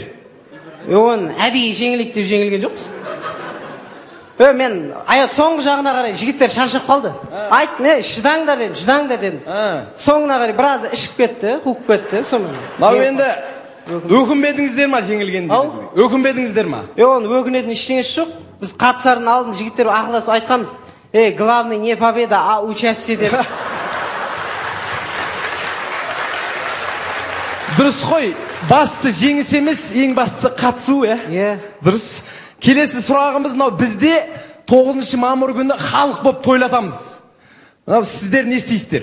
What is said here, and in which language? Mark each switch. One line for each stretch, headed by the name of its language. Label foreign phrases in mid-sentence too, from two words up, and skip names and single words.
Kazakh: Оған әдейі жеңілік деп жеңілген жоқпыз. Мен соңғы жағына қарай жігіттер шаршап қалды. Айт, шыдаңдар дедім. Соңына қарай біраз ішіп кетті, қуып кетті. Мынау енді өкінбедіңіздер ма жеңілгендеріңізбен? Өкінбедіңіздер ма? Оны өкінетін ештеңесі жоқ. Біз қатысардың алдын жігіттер ақылдасып айтқанбыз.
Russian: Главный не победа, а участие деп.
Kazakh: Дұрыс қой, басты жеңіс емес, ең бастысы қатысу, Дұрыс. Келесі сұрағымыз, бізде 9 мамыр күні халық болып тойлатамыз. Сіздер не істейсіздер?